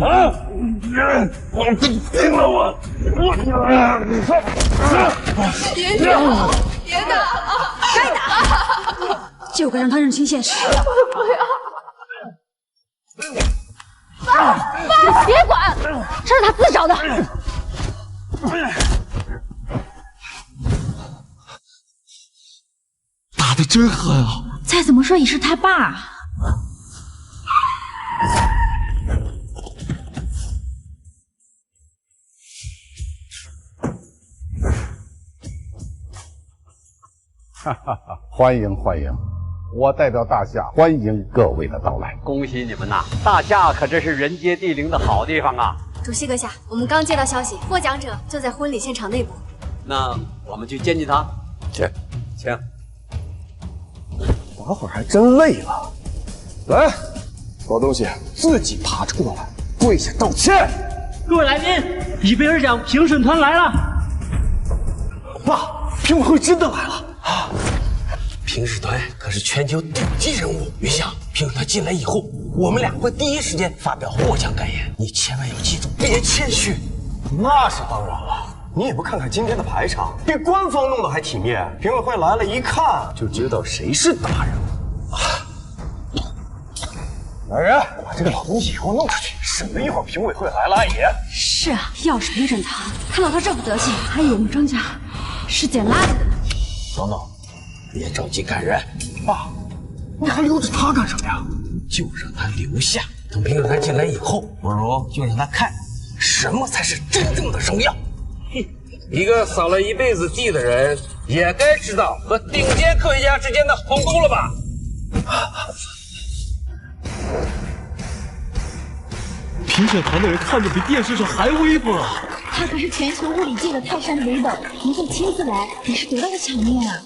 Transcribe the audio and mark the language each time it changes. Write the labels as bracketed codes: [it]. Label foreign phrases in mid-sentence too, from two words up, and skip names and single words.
[zh] 啊！我拼了我！別打了，別打了，該打，就該讓他認清現實。不要！爸，別管，這是他自找的。打得真狠啊！再怎麼說也是他爸。哈哈哈！歡迎歡迎，我代表大夏歡迎各位的到來。恭喜你們吶！大夏可真是人傑地靈的好地方啊！主席閣下，我們剛接到消息，獲獎者就在婚禮現場內部。那我們去見見他。去，請。打會兒還真累了。來，老東西自己爬着過來，跪下道歉。各位來賓，諾貝爾獎評審團來了。爸，評委會真的來了。評審團可是全球頂級人物，雲翔，評審團進來以後，我們倆會第一時間發表獲獎感言，你千萬要記住，別謙虛。那是當然了，你也不看看今天的排場，比官方弄得還體面。評委會來了，一看就知道誰是大人物。來人，把這個老東西給我弄出去，省得一會兒評委會來了也。是啊，要是評審團看到他這副德行，還以為我們張家是捡垃圾的。等等，别着急赶人。爸，你还留着他干什么呀？就让他留下，等平水潭进来以后，不如就让他看什麼才是真正的榮耀。一個掃了一輩子地的人，也該知道和頂尖科學家之間的鴻溝了吧？評審團的人看着比電視上還威風啊！他可是全球物理界的泰山北斗，能夠親自來，也是多大的場面啊！